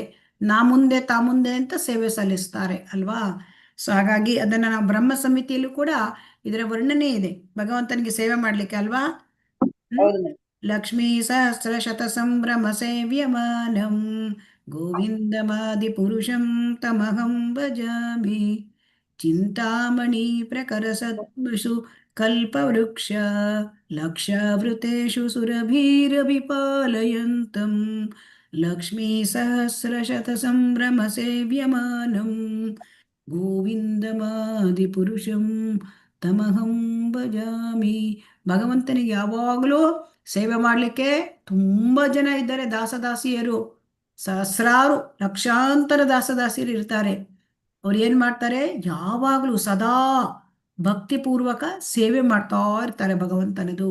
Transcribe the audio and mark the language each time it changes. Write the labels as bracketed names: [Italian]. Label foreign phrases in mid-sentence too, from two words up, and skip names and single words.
[Kannada] ನಾ ಮುಂದೆ ತಾ ಮುಂದೆ ಅಂತ ಸೇವೆ ಸಲ್ಲಿಸ್ತಾರೆ ಅಲ್ವಾ. ಸೊ ಹಾಗಾಗಿ ಅದನ್ನ ನಾವು ಬ್ರಹ್ಮ ಸಮಿತಿಯಲ್ಲೂ ಕೂಡ ಇದರ ವರ್ಣನೆ ಇದೆ, ಭಗವಂತನಿಗೆ ಸೇವೆ ಮಾಡ್ಲಿಕ್ಕೆ ಅಲ್ವಾ. [Sanskrit] ಲಕ್ಷ್ಮೀ ಸಹಸ್ರ ಶತ ಸಂಭ್ರಮ ಸೇವ್ಯಮಾನಂ ಗೋವಿಂದಮಾದಿ ಪುರುಷಂ ತಮಹಂ ಭಜಾಮಿ. ಚಿಂತಾಮಣಿ ಪ್ರಕರ ಸದ್ಮಷು ಕಲ್ಪವೃಕ್ಷ ಲಕ್ಷಾವೃತೇಷು ಸುರಭೀರಭಿಪಾಲಯಂತಂ ಲಕ್ಷ್ಮೀ ಸಹಸ್ರ ಶತ ಸಂಭ್ರಮ ಸೇವ್ಯಮಾನಂ ಗೋವಿಂದಮಾದಿ ಪುರುಷಂ ತಮಹಂ ಭಜಾಮಿ. [Kannada] ಭಗವಂತನಿಗೆ ಯಾವಾಗಲೂ ಸೇವೆ ಮಾಡಲಿಕ್ಕೆ ತುಂಬ ಜನ ಇದ್ದಾರೆ, ದಾಸದಾಸಿಯರು. ಸಹಸ್ರಾರು ಲಕ್ಷಾಂತರ ದಾಸದಾಸಿಯರು ಇರ್ತಾರೆ. ಅವ್ರು ಏನು ಮಾಡ್ತಾರೆ, ಯಾವಾಗಲೂ ಸದಾ ಭಕ್ತಿಪೂರ್ವಕ ಸೇವೆ ಮಾಡ್ತಾ ಇರ್ತಾರೆ ಭಗವಂತನದು.